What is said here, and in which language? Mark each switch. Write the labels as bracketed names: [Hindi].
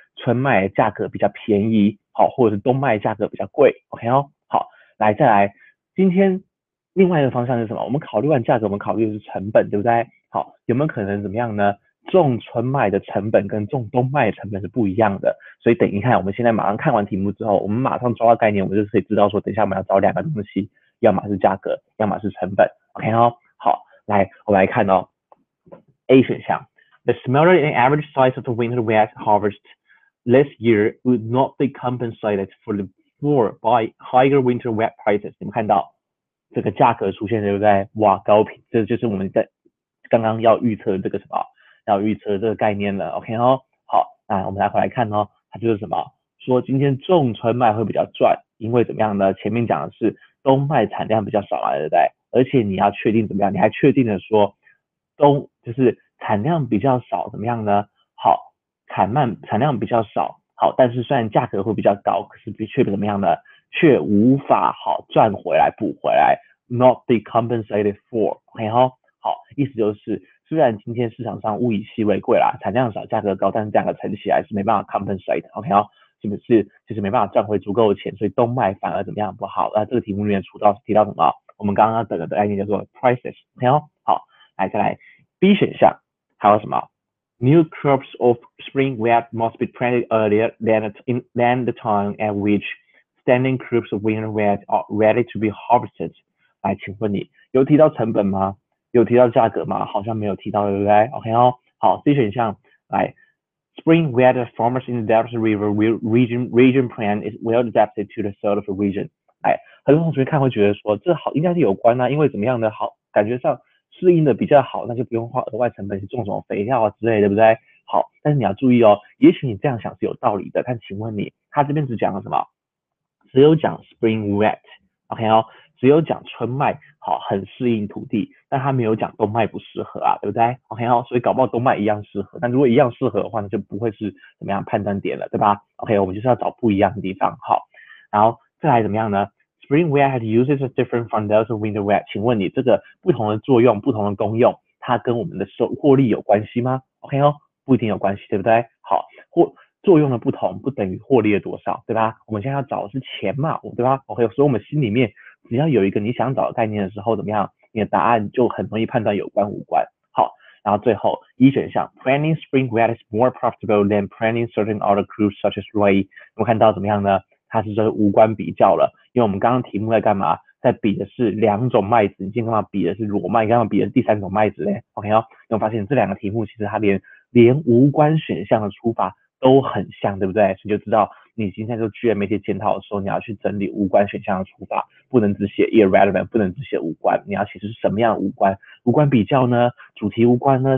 [Chinese] 春麦价格比较便宜，好，或者是冬麦价格比较贵，OK 哦，好，来再来，今天另外一个方向是什么？我们考虑完价格，我们考虑的是成本，对不对？好，有没有可能怎么样呢？种春麦的成本跟种冬麦的成本是不一样的，所以等一下，我们现在马上看完题目之后，我们马上抓到概念，我们就可以知道说，等一下我们要找2个东西，要么是价格，要么是成本，OK 哦，好。来，我们来看哦 ，A 选项 [English] ，The smaller than average size of the winter wheat harvest this year would not be compensated for the for by higher winter wheat prices。 [Chinese] 你们看到这个价格出现对不对？哇，高频，这就是我们在刚刚要预测的这个什么，要预测这个概念了。 OK 哦，好，那我们来回来看哦，它就是什么？说今天种春麦会比较赚，因为怎么样呢？前面讲的是冬麦产量比较少嘛，对不对？而且你要确定怎么样？你还确定的说就是产量比较少，怎么样呢？好，产量比较少，好，但是虽然价格会比较高，可是却怎么样呢？却无法好赚回来补回来， [English] not be compensated for。 [Chinese] OK 哈，好，意思就是虽然今天市场上物以稀为贵啦，产量少，价格高，但是价格乘起来是没办法 compensate。OK 哈，是不是就是没办法赚回足够的钱，所以冬麦反而怎么样不好？那这个题目里面提到什么？我们刚刚整个的概念叫做 prices。OK 哦，好，来再来 B 选项还有什么？ [English] New crops of spring wheat must be planted earlier than the time at which standing crops of winter wheat are ready to be harvested。 [Chinese] 来，请问你有提到成本吗？有提到价格吗？好像没有提到，对不对 ？OK 哦，好，C 选项来， [English] Spring wheat farmers in the Delta River region plan is well adapted to the soil of the region。 [Chinese] 哎，很多同学看会觉得说，这好应该是有关啊，因为怎么样的好，感觉上适应的比较好，那就不用花额外成本去种什么肥料啊之类的，对不对？好，但是你要注意哦，也许你这样想是有道理的，但请问你，他这边只讲了什么？只有讲 spring wheat。OK 哦，只有讲春麦好很适应土地，但他没有讲冬麦不适合啊，对不对 ？OK 哦，所以搞不好冬麦一样适合，但如果一样适合的话，那就不会是怎么样判断点了，对吧 ？OK， 我们就是要找不一样的地方。好，然后再来怎么样呢？ [English] Spring wheat has uses different from those of winter wheat。 [Chinese] 请问你这个不同的作用、不同的功用，它跟我们的获利有关系吗？OK 哦，不一定有关系，对不对？好，作用的不同不等于获利的多少，对吧？我们现在要找的是钱嘛，对吧 ？OK，所以我们心里面只要有一个你想找的概念的时候，怎么样？你的答案就很容易判断有关无关。好，然后最后一选项 [English] ，Planting spring wheat is more profitable than planting certain other crops such as rye。 [Chinese] 我们看到怎么样呢？它是这无关比较了，因为我们刚刚题目在干嘛？在比的是两种麦子，你今天干嘛比的是裸麦，干嘛比的是第三种麦子嘞？OK 哦，你会发现这两个题目其实它连无关选项的出法都很像，对不对？所以就知道你今天做剧研媒体检讨的时候，你要去整理无关选项的出法，不能只写 irrelevant，不能只写无关，你要写是什么样的无关？无关比较呢？主题无关呢？